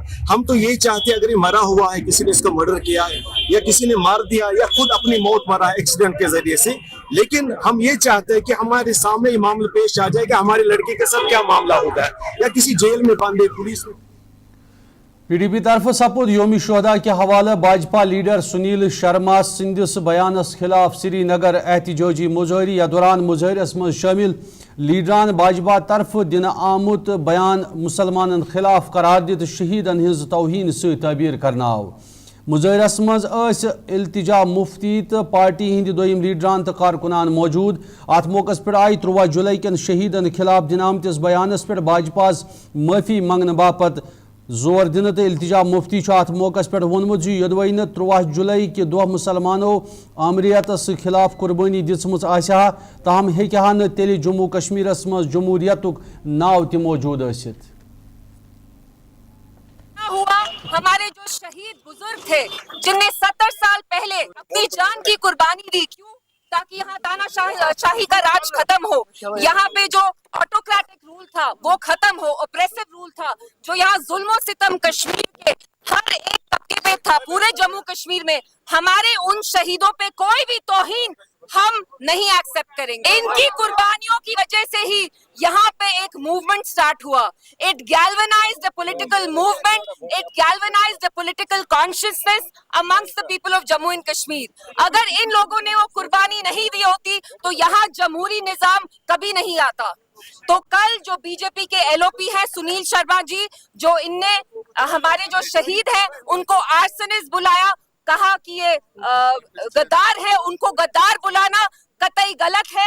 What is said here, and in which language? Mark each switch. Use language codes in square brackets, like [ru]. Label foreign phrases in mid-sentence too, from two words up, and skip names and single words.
[hi] हम तो ये चाहते अगर ये मरा हुआ है, किसी ने इसको मर्डर किया है या किसी ने मार दिया या खुद अपनी मौत मरा एक्सीडेंट के जरिए से, लेकिन हम ये चाहते हैं कि हमारे सामने ये मामला पेश आ जाए कि हमारे लड़के के साथ क्या मामला होगा या किसी जेल में बंद है पुलिस ने। [ks] PDP तरफ सपुद योमी शोहदा के हवाले भाजपा लीडर सुनील शर्मा सिंधिस बयानस खिलाफ श्रीनगर एहतजाजी मुजाहरी या दौरान मुजाहरस मज शामिल लीडरान भाजपा तरफ दिन आमुत बयान मुसलमान खिलाफ करार दित शहीदन हिंज तौहीन से ताबीर करना आव। मुजाहरस मज इल्तिजा मुफ्ती तो पार्टी हिंद दोयम लीडरान तो कारकुनान मौजूद। अत मौकस पे आई 13 जुलाई कन शहीदन खिलाफ दिन आमतिस बयानस पे भाजपास माफी मंगने बापत जोर दिन तो इल्तिजा मुफ्ती अत मौकस पे वोनमुत योदवे 13 जुलाई के दह मुसलमानों आमरीतस खिलाफ कुर्बानी दिसमच आहा तहम हेकहा न तेल जम्मू कश्मीरस मज जमहूरियतुक नाव त मौजूद आसित। [hi] हमारे जो शहीद बुजुर्ग थे जिनने 70 साल पहले अपनी जान की कुर्बानी दी, क्यों? ताकि यहाँ तानाशाही का राज खत्म हो, यहाँ पे जो [en] autocratic rule [hi] था वो खत्म हो, [en] oppressive rule [hi] था जो यहाँ जुल्म सितम कश्मीर के हर एक तबके पे था, पूरे जम्मू कश्मीर में। हमारे उन शहीदों पे कोई भी तौहीन हम नहीं एक्सेप्ट करेंगे। इनकी कुर्बानियों की वजह से ही यहाँ पे एक [en] movement start [hi] हुआ। [en] It galvanized the political movement, it galvanized the political consciousness amongst the people of Jammu and Kashmir. [hi] अगर इन लोगों ने वो कुर्बानी नहीं दी होती तो यहाँ जमहूरी निजाम कभी नहीं आता। तो कल जो बीजेपी के LOP है सुनील शर्मा जी, जो इनने हमारे जो शहीद हैं उनको आर्सनिस्ट बुलाया, कहा कि ये गद्दार है, उनको गद्दार बुलाना कतई गलत है।